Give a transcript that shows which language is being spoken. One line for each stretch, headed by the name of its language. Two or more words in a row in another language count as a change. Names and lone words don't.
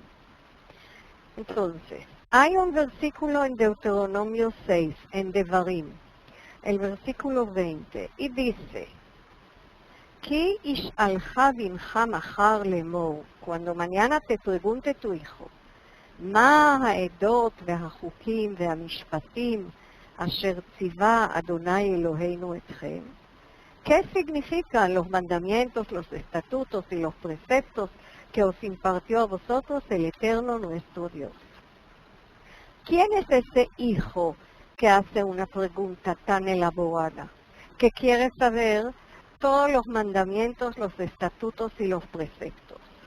Spanish: Entonces, hay un versículo en Deuteronomio 6, en Devarim, el versículo 20, y dice:
Hebrew: כי ישאלך בנך מחר לאמור,
Spanish: cuando mañana te pregunte tu hijo,
Hebrew: מה העדות והחוקים והמשפטים אשר ציווה אדוני אלוהינו אתכם?
Spanish: ¿Qué significan los mandamientos, los estatutos y los preceptos que os impartió a vosotros el Eterno nuestro Dios? ¿Quién es ese hijo que hace una pregunta tan elaborada, que quiere saber todos los mandamientos, los estatutos y los preceptos?